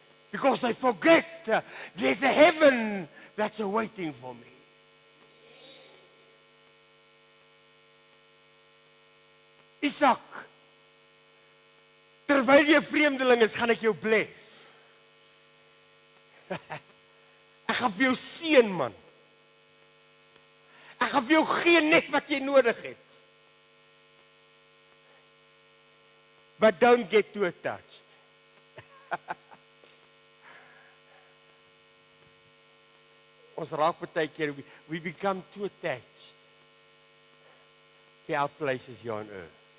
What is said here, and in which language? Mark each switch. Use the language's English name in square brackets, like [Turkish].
[English] Because they forget there's a heaven that's awaiting for me. [Afrikaans] Isak, terwyl jy 'n vreemdeling is, gaan ek jou bless. Ek gaan vir jou seën, man. Ek gaan vir jou gee net wat jy nodig het. [English] But don't get too attached. [Afrikaans] Ons raak baie keer, [English] we become too attached to our places here on earth.